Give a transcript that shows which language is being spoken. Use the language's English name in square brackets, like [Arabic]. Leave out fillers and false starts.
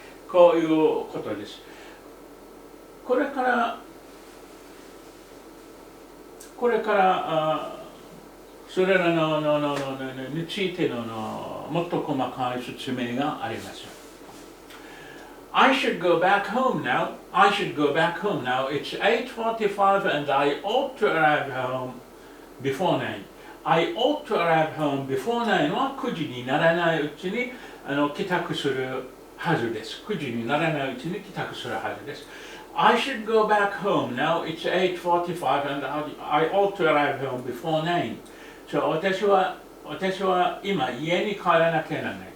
[Japanese] こういうことです。これからこれからそれらについてのもっと細かい説明があります。 [English] I should go back home now. I should go back home now. It's 8:45 and I ought to arrive home before 9. I ought to arrive home before 9 [Japanese] は9時にならないうちに帰宅するはずです。9時にならないうちに帰宅するはずです。 [English] I should go back home now. It's 8:45 and I ought to arrive home before 9. [Japanese] 私は今家に帰らなきゃならない。